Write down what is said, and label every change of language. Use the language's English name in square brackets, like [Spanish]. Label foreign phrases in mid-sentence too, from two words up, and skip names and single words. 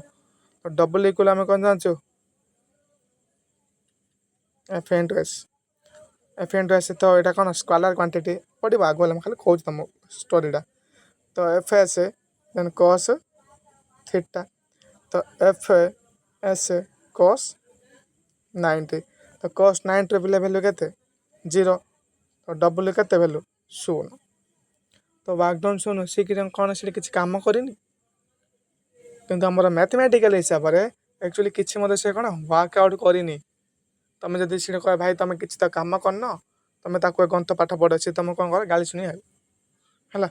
[English] double equal [Odia] ଆମେ କ'ଣ ଜାଣିଛୁ F × S। ତ ଏଇଟା କ'ଣ [English] scalar quantity [Odia] ପଡ଼ିବ ଆଗ ହେଲେ ମୁଁ ଖାଲି କହୁଛି ତୁମ ଷ୍ଟୋରିଟା। ତ FS [English] then cos theta. [Odia] ତ FS cos 90। ତ cos 90ର ପିଲା ଭ୍ୟାଲୁ କେତେ 0। ତ ଡବଲ୍ କେତେ ଭ୍ୟାଲୁ 0। ତ [English] work done [Odia] 0 ଶିଖିଛ କ'ଣ ସେଠି କିଛି କାମ କରିନି। କିନ୍ତୁ ଆମର ମ୍ୟାଥମେଟିକାଲ ହିସାବରେ ଆକ୍ଚୁଆଲି କିଛି ମଧ୍ୟ ସେ କ'ଣ [English] work out [Odia] କରିନି। ତୁମେ ଯଦି ସେଠି କହ ଭାଇ ତୁମେ କିଛି ତ କାମ କରିନ ତୁମେ ତାକୁ ଗନ୍ତ ପାଠ ପଢ଼ ସେ ତୁମେ କ'ଣ କର ଗାଳି ଶୁଣି ହେଲା।